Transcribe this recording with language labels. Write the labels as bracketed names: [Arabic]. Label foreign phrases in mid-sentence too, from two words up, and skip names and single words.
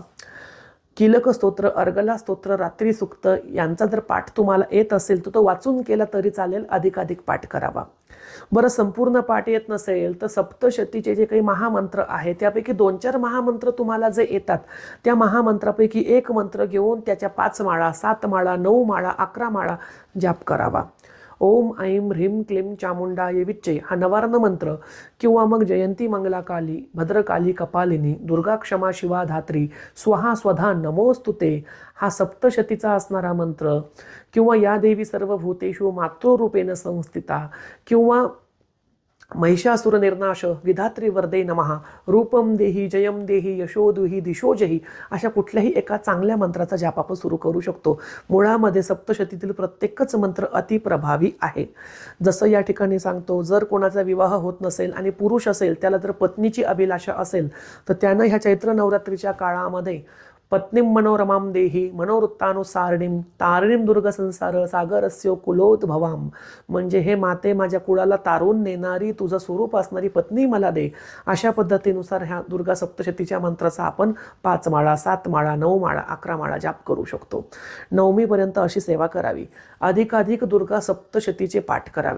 [Marathi] कीलक स्तोत्र, अर्गला स्तोत्र, रात्री सुक्त यांचा जर पाठ तुम्हाला येत असेल तर तो वाचून केला तरी चालेल, अधिकाधिक पाठ करावा. बरं, संपूर्ण पाठ येत नसेल तर सप्तशतीचे जे काही महामंत्र आहे त्यापैकी 2-4 महामंत्र तुम्हाला जे येतात त्या महामंत्रापैकी एक मंत्र घेऊन त्याच्या 5 माळा, 7 माळा, 9 माळा, 11 माळा जाप करावा. [Sanskrit] ओम ऐं ह्रीं क्लीं चामुंडाय विच्चे [Marathi] हा नवार्ण मंत्र, किंवा मग [Sanskrit] जयंती मंगला काली, भद्रकाली कपालिनी, दुर्गा क्षमा शिवा धात्री, स्वहा स्वधा नमोस्तुते [Marathi] हा सप्तशतीचा असणारा मंत्र, किंवा [Sanskrit] या देवी सर्वभूतेषु मातृरूपेण संस्थिता, किंवा महिषासुर निर्नाश विधात्री वरदे नमः, रूपम देही जयम देही यशोदुही दिशोजही, [Marathi] अशा कुठल्याही एका चांगल्या मंत्राचा जाप आपण सुरू करू शकतो. मुळामध्ये सप्तशतीतील प्रत्येकच मंत्र अतिप्रभावी आहे. जसं या ठिकाणी सांगतो, जर कोणाचा विवाह होत नसेल आणि पुरुष असेल, त्याला जर पत्नीची अभिलाषा असेल तर त्यानं ह्या चैत्र नवरात्रीच्या काळामध्ये [Sanskrit] पत्नीं मनोरमां देही मनोवृत्तानुसारिणीं तारिणीं दुर्गसंसार सागरस्य कुलोद्भवाम, [Marathi] म्हणजे हे माते माझ्या कुळाला तारून नेणारी, तुझं स्वरूप असणारी पत्नी मला दे. अशा पद्धतीनुसार ह्या दुर्गा सप्तशतीच्या मंत्राचा आपण 5 माळा, 7 माळा, 9 माळा, 11 माळा जाप करू शकतो. नवमीपर्यंत अशी सेवा करावी. अधिकाधिक दुर्गा सप्तशतीचे पाठ करावे.